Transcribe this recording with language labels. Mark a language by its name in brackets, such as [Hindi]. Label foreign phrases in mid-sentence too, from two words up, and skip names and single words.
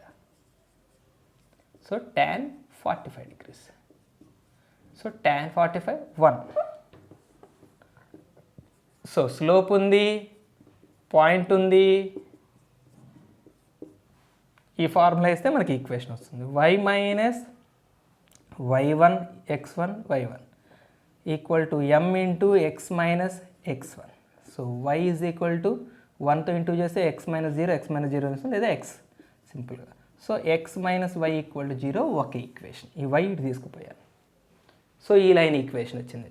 [English] so tan 45 degrees. so tan 45 1. [Telugu] సో స్లోప్ ఉంది, పాయింట్ ఉంది, ఈ ఫార్ములా ఇస్తే మనకి ఈక్వేషన్ వస్తుంది. [English] y minus y1 x1 y1 equal to m into x minus x1. so y is equal to [Telugu] 1తో ఇంటూ చేస్తే x మైనస్ 0 వస్తుంది, లేదా x సింపుల్గా. [English] so x minus y equal to [Telugu] 0 ఒక ఈక్వేషన్. ఈ y ఇటు తీసుకుపోయాను. సో ఈ [English] line equation [Telugu] వచ్చింది.